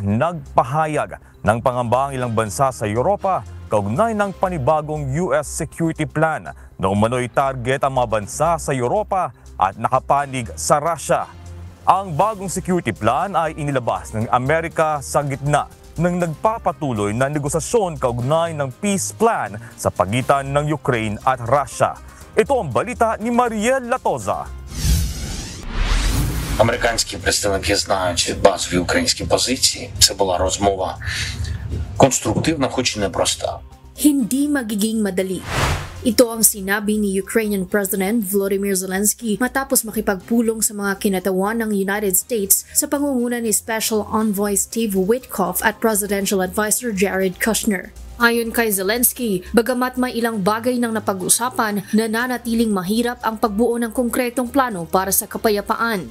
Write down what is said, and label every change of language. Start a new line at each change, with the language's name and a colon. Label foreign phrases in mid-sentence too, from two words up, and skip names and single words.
Filipino: Nagpahayag ng pangamba ang ilang bansa sa Europa kaugnay ng panibagong
English: US security plan
Filipino: na umano'y target ang mga bansa sa Europa at nakapanig sa Russia. Ang bagong
English: security plan
Filipino: ay inilabas ng Amerika sa gitna ng nagpapatuloy na negosasyon kaugnay ng
English: peace plan
Filipino: sa pagitan ng Ukraine at Russia. Ito ang balita ni Mariel Latoza.
Ukrainian: Американські представники знають базові українські позиції. Це була розмова конструктивна, хоч і непроста.
Filipino: Hindi magiging madali. Ito ang sinabi ni
English: Ukrainian President
Filipino: Volodymyr Zelensky matapos makipagpulong sa mga kinatawan ng United States sa pangunguna ni
English: Special Envoy
Filipino: Steve Witkoff at
English: Presidential Advisor
Filipino: Jared Kushner. Ayon kay Zelensky, bagamat may ilang bagay nang napag-usapan, nananatiling mahirap ang pagbuo ng konkretong plano para sa kapayapaan.